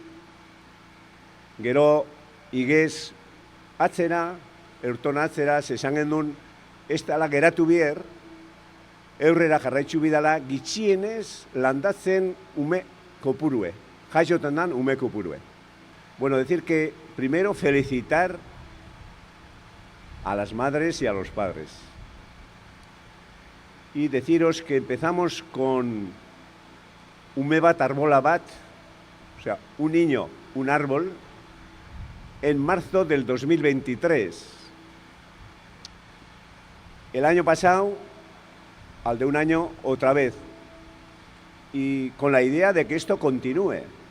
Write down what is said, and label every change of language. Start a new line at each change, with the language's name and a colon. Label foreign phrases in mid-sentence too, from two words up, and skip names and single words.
Basque: Gero igez atzera, eurton atzera, esan gendun, ez dala geratu bier, eurrera jarraitzu bidala, gitxienez landatzen ume kopurue, jaiotan dan ume kopurue.
Spanish: Decir que primero felicitar a las madres y a los padres. Y deciros que empezamos con
Basque: ume bat, arbola bat,
Spanish: o sea, un niño, un árbol, en marzo del 2023. El año pasado, al de un año, otra vez. Y con la idea de que esto continúe.